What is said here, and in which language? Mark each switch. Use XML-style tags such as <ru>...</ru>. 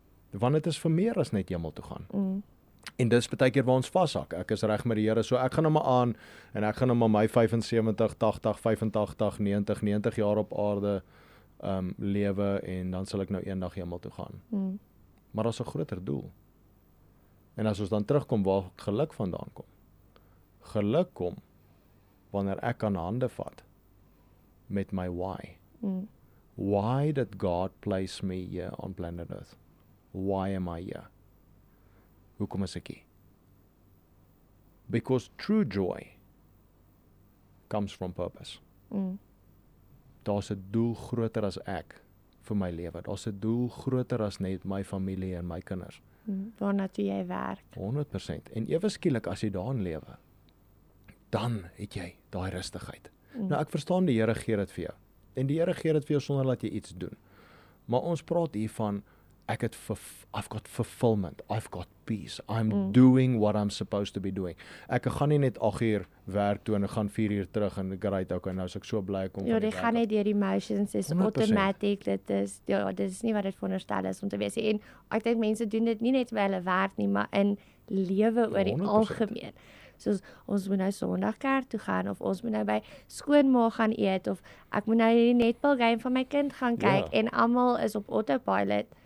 <af>Want dit is vir meer as net hemel toe gaan. En dis baie keer waar ons vashak. Ek is reg met die Here, so ek gaan hom maar aan en ek gaan hom maar my 75, 80, 85, 90 jaar op aarde lewe en dan sal ek nou eendag hemel toe gaan. Maar daar's 'n groter doel. En as ons dan terugkom waar geluk vandaan kom. Geluk kom wanneer ek aan hande vat met my why.</af> <en>Why did God place me here on planet Earth? Why am I here?</en> <af>Hoekom is ek hier?</af> <en>Because true joy comes from purpose.</en> <af>Daar's 'n doel groter as ek vir my lewe. Daar's 'n doel groter as net my familie en my kinders. Waarna toe jy werk. 100%. En ewe skielik as jy daarin lewe, dan het jy daai rustigheid. Nou ek verstaan die Here gee dit vir jou. En die Here gee dit vir jou sonder dat jy iets doen. Maar ons praat hier van</af> <en>I've got fulfillment, I've got peace, I'm doing what I'm supposed to be doing.</en> <af>Ek gaan nie net 8 uur werk toe en ek gaan 4 uur terug en ek ry ook en nou is ek so bly kom van die werk. Ja, gaan net deur die motions, dis automatic, dit is nie wat dit veronderstel is om te wees. En ek dink mense doen dit nie net by hulle werk nie, maar in lewe oor die algemeen. Soos ons moet nou Sondag kerk toe gaan of ons moet nou by skoonma gaan eet of ek moet nou die netball game van my kind gaan kyk en almal is op autopilot.</af>